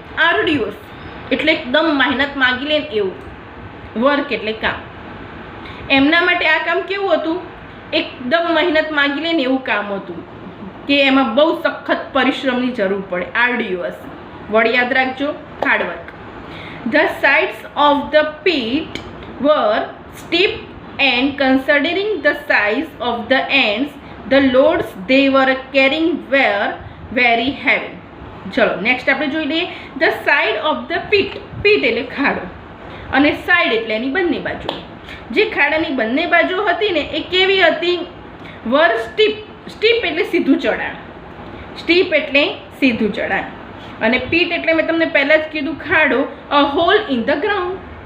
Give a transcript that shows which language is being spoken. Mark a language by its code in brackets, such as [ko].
[gu] આર્ડિયસ એટલે એકદમ મહેનત માગી લે એવું, વર્ક એટલે કામ. એમના માટે આ કામ કેવું હતું, એકદમ મહેનત માગી લે ને એવું કામ હતું કે એમાં બહુ સખત પરિશ્રમની જરૂર પડે, આર્ડ્યુઅસ. વર્ડ યાદ રાખજો, hard work. [en] The sides of the pit were steep and considering the size of the ends, the loads they were carrying were very heavy. [gu] ચલો નેક્સ્ટ આપણે જોઈ લઈએ. [en] The side of the pit, pit [gu] એટલે ખાડો અને side એટલે એની બંને બાજુ. જે ખાડાની બંને બાજુ હતી ને એ કેવી હતી, વર સ્ટીપ. સ્ટીપ એટલે સીધું ચઢાણ, સ્ટીપ એટલે સીધું ચઢાણ. અને પીટ એટલે મેં તમને પહેલાં જ કીધું ખાડો, [en] A hole in the ground.